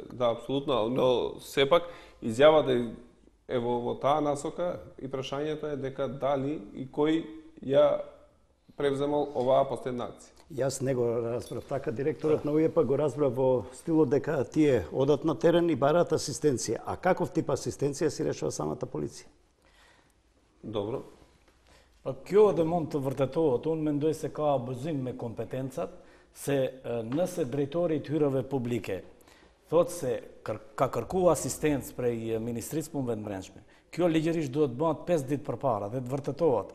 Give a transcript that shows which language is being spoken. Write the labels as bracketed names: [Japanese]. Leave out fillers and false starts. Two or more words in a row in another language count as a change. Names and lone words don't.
[Macedonian] Да, апсолутно, но сепак изјавата е во таа насока и прашањето е дека дали и кој ја превземал оваа последна акција. Јас не го разбрав така, директорот на УЈП го разбрав во стилот дека тие одат на терен и бараат асистенција. А каков тип асистенција си решава самата полиција? Добро. [Albanian] Kjo edhe mund të vërtetohet, unë mendoj se ka abuzim me kompetencat, se nëse drejtori i hyrave publike thot se ka kërku asistencë prej Ministrisë Punëve të Brendshme, kjo ligjërisht duhet bëhet 5 ditë përpara dhe të vërtetohet.